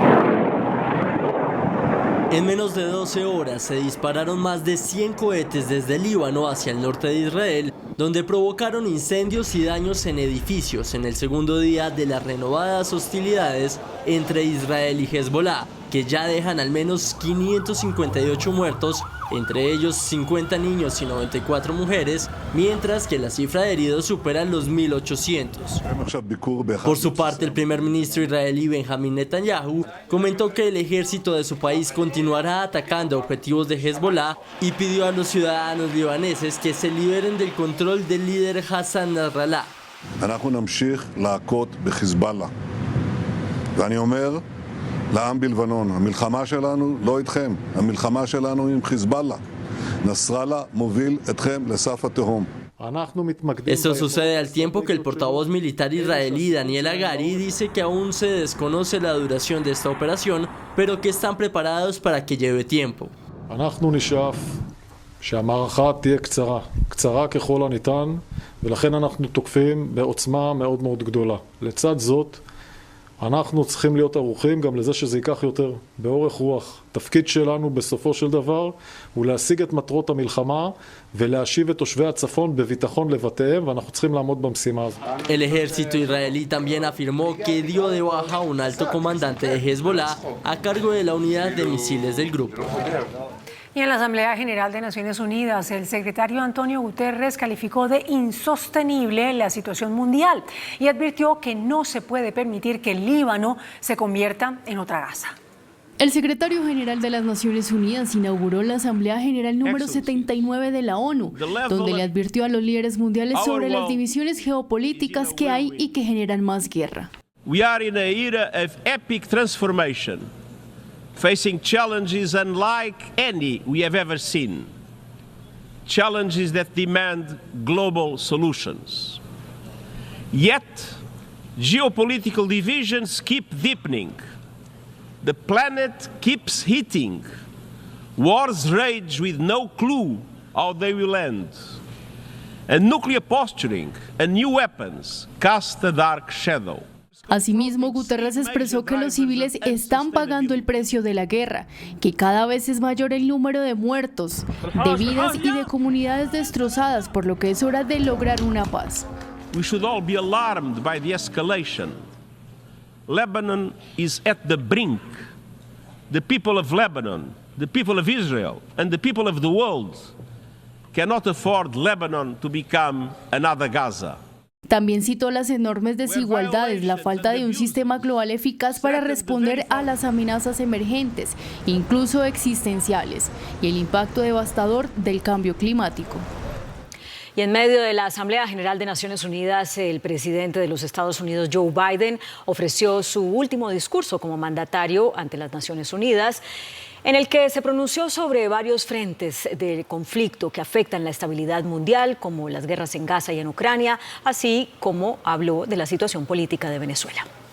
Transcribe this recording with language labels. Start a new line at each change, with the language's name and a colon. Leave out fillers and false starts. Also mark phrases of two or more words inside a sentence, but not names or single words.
Spanish: En menos de 12 horas se dispararon más de 100 cohetes desde el Líbano hacia el norte de Israel, donde provocaron incendios y daños en edificios en el segundo día de las renovadas hostilidades entre Israel y Hezbollah, que ya dejan al menos 558 muertos, entre ellos 50 niños y 94 mujeres, mientras que la cifra de heridos supera los 1.800. Por su parte, el primer ministro israelí Benjamin Netanyahu comentó que el ejército de su país continuará atacando objetivos de Hezbollah y pidió a los ciudadanos libaneses que se liberen del control del líder Hassan Nasrallah.
Hebrew: לעם בלבנון, המלחמה שלנו לא איתכם, המלחמה שלנו עם חיזבאללה. נסראללה מוביל אתכם לסף התהום.
Spanish: Esto sucede al tiempo que el portavoz militar israelí Daniel Hagari dice que aún se desconoce la duración de esta operación, pero que están preparados para que lleve tiempo.
Hebrew: אנחנו נשאף שהמערכה תהיה קצרה ככל הניתן, ולכן אנחנו תוקפים בעוצמה מאוד מאוד גדולה. לצד זאת, אנחנו צריכים להיות ערוכים גם לזה שזה ייקח יותר באורך רוח. תפקיד שלנו בסופו של דבר הוא להשיג את מטרות המלחמה ולהשיב את תושבי הצפון בביטחון לבתיהם, ואנחנו צריכים לעמוד במשימה הזאת.
Spanish: El ejército israelí también afirmó que dio de baja a un alto comandante de Hezbollah a cargo de la unidad de misiles del grupo. Y en la Asamblea General de Naciones Unidas, el secretario Antonio Guterres calificó de insostenible la situación mundial y advirtió que no se puede permitir que el Líbano se convierta en otra Gaza. El secretario general de las Naciones Unidas inauguró la Asamblea General número 79 de la ONU, donde le advirtió a los líderes mundiales sobre las divisiones geopolíticas que hay y que generan más guerra.
English: We are in an era of epic transformation, facing challenges unlike any we have ever seen. Challenges that demand global solutions. Yet, geopolitical divisions keep deepening. The planet keeps heating. Wars rage with no clue how they will end. And nuclear posturing and new weapons cast a dark shadow.
Spanish: Asimismo, Guterres expresó que los civiles están pagando el precio de la guerra, que cada vez es mayor el número de muertos, de vidas y de comunidades destrozadas, por lo que es hora de lograr una paz.
English: We should all be alarmed by the escalation. Lebanon is at the brink. The people of Lebanon, the people of Israel, and the people of the world cannot afford Lebanon to become another Gaza.
Spanish: También citó las enormes desigualdades, la falta de un sistema global eficaz para responder a las amenazas emergentes, incluso existenciales, y el impacto devastador del cambio climático. Y en medio de la Asamblea General de Naciones Unidas, el presidente de los Estados Unidos, Joe Biden, ofreció su último discurso como mandatario ante las Naciones Unidas, en el que se pronunció sobre varios frentes de conflicto que afectan la estabilidad mundial, como las guerras en Gaza y en Ucrania, así como habló de la situación política de Venezuela.